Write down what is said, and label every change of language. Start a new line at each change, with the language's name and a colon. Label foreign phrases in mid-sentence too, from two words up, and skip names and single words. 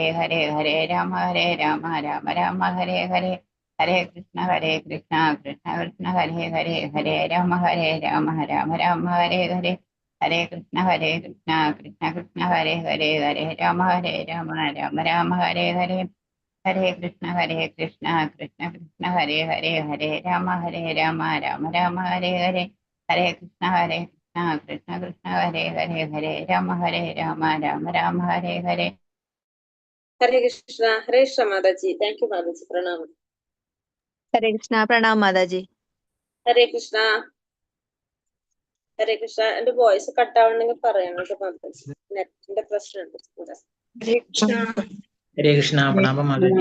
Sanskrit: ഹരേ ഹരേ രാമ രാമ രാമ ഹരേ ഹരേ ഹരേ കൃഷ്ണ കൃഷ്ണ കൃഷ്ണ ഹരേ ഹരേ ഹരേ രാമ രാമ രാമ ഹരേ ഹരേ ഹരേ കൃഷ്ണ കൃഷ്ണ കൃഷ്ണ ഹരേ ഹരേ ഹരേ രാമ രാമ ഹരേ ഹരേ ഹരേ കൃഷ്ണ കൃഷ്ണ കൃഷ്ണ ഹരേ ഹരേ ഹരേ രാമ രാമ രാമ ഹരേ ഹരേ ഹരേ കൃഷ്ണ കൃഷ്ണ ഹരേ ഹരേ ഹരേ രാമ രാമ ഹരേ ഹരേ
Malayalam: ഹരേ കൃഷ്ണ. ഹരേ കൃഷ്ണ മാതാജി.
English: thank you
Malayalam: മാതാജി. പ്രണാമം. ഹരേ കൃഷ്ണ. പ്രണാം മാതാജി. ഹരേ കൃഷ്ണ. ഹരേ കൃഷ്ണ. എന്റെ വോയിസ് കട്ടാവണമെങ്കിൽ പറയണം കേട്ടോ മാതാജി. നെറ്റിന്റെ പ്രശ്നമുണ്ട് കൂടെ. ഹരേ കൃഷ്ണ. ഹരേ കൃഷ്ണ. പ്രണാമം മാതാജി.